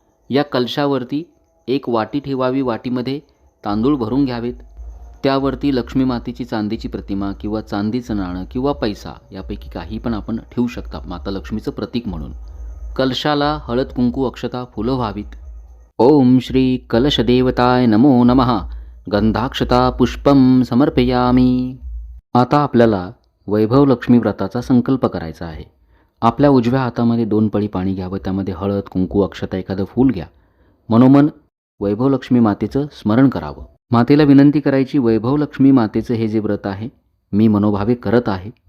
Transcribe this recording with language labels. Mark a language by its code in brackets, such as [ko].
[mr] या कलशावरती एक वाटी ठेवावी. वाटीमध्ये तांदूळ भरून घ्यावेत. त्यावरती लक्ष्मी मातेची चांदीची प्रतिमा किंवा चांदीचं नाणं किंवा पैसा यापैकी काही पण आपण ठेवू शकता माता लक्ष्मीचं प्रतीक म्हणून. कलशाला हळद कुंकू अक्षता फुलं व्हावीत. [sa] ओम श्री कलशदेवताय नमो नमः. गंधाक्षता पुष्पम समर्पयामी. [mr] आता आपल्याला वैभव लक्ष्मी व्रताचा संकल्प करायचा आहे. आपल्या उजव्या हातामध्ये 2 पळी पाणी घ्यावं. त्यामध्ये हळद कुंकू अक्षता एखादं फूल घ्या. मनोमन वैभव लक्ष्मी मातेचं स्मरण करावं. मातेला विनंती करायची, वैभव लक्ष्मी मातेचं हे जे व्रत आहे मी मनोभावे करत आहे.